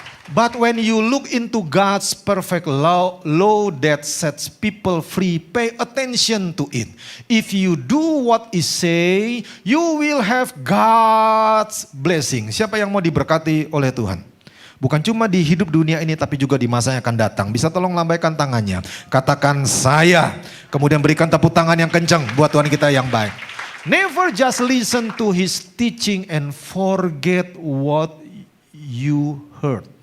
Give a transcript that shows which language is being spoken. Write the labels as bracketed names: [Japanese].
[English] But when you look into God's perfect law that sets people free, pay attention to it. If you do what He say, you will have God's blessing. [Indonesian] Siapa yang mau diberkati oleh Tuhan? Bukan cuma di hidup dunia ini, tapi juga di masa yang akan datang. Bisa tolong lambaikan tangannya. Katakan saya. Kemudian berikan tepuk tangan yang kencang buat Tuhan kita yang baik. [English] Never just listen to His teaching and forget what you heard.